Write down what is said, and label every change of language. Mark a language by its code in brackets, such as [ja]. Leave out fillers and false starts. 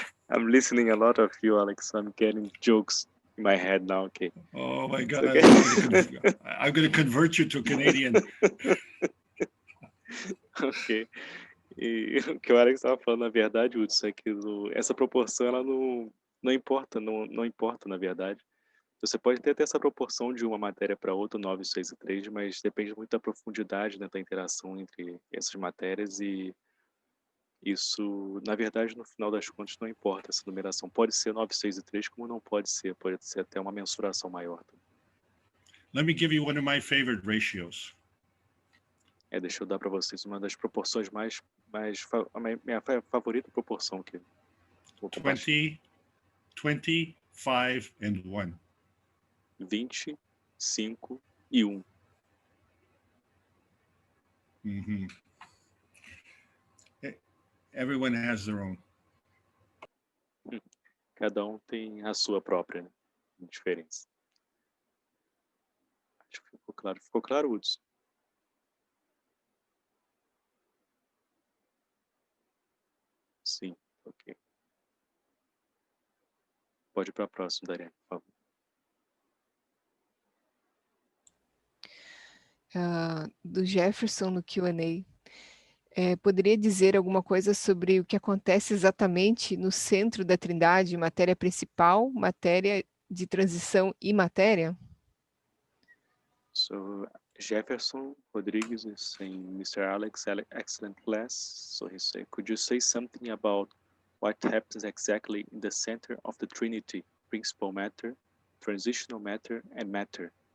[en] I'm listening a lot of you, Alex. I'm getting jokes in my head now. Okay. Oh my God! Okay. I'm going to convert you to Canadian. Ok. [pt] E o que o Alex estava falando, na verdade, Hudson, é que essa proporção ela não importa, não importa, na verdade. Você pode ter até essa proporção de uma matéria para outra, 9, 6 e 3, mas depende muito da profundidade, né, da interação entre essas matérias, e isso, na verdade, no final das contas, não importa. Essa numeração pode ser 9, 6 e 3, como não pode ser até uma mensuração maior. [en] Let me give you one of my favorite ratios. [pt] Deixa eu dar para vocês uma das proporções a minha favorita proporção que vou compartilhar. [en] 20, 25, and 1. [pt] 20, 5 e 1. Mm-hmm. [en] Everyone has their own. [pt] Cada um tem a sua própria, né, diferença. Acho que ficou claro. Ficou claro, Hudson? Sim, ok. Pode ir para a próxima, Dariane, por favor. Do Jefferson no Q&A. Poderia dizer alguma coisa sobre o que acontece exatamente no centro da trindade, matéria principal, matéria de transição e matéria? [en] So Jefferson Rodriguez is saying, Mr. Alex, excellent class. So he said, could you say something about what happens exactly in the center of the trinity, principal matter, transitional matter, and matter?